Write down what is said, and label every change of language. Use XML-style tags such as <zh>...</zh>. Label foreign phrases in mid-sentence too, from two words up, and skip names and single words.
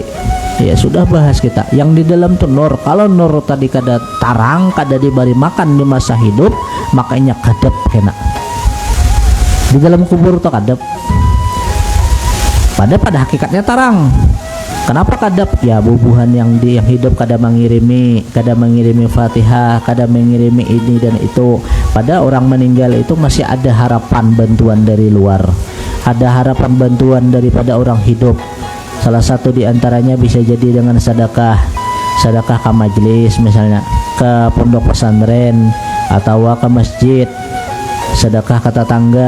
<bjn>Ya sudah bahas kita yang di dalam tuh nur. Kalau nur tadi kada tarang, kada diberi makan di masa hidup, makanya kadep kena di dalam kubur tuh kadep. Pada hakikatnya tarang. Kenapa kadep? Ya bubuhan yang hidup kada mengirimi Fatihah, kada mengirimi ini dan itu, pada orang meninggal itu masih ada harapan bantuan dari luar, ada harapan bantuan daripada orang hidup.</bjn> <id>Salah satu diantaranya bisa jadi dengan sedekah ke majelis, misalnya ke pondok pesantren atau ke masjid, sedekah ke tetangga.</id>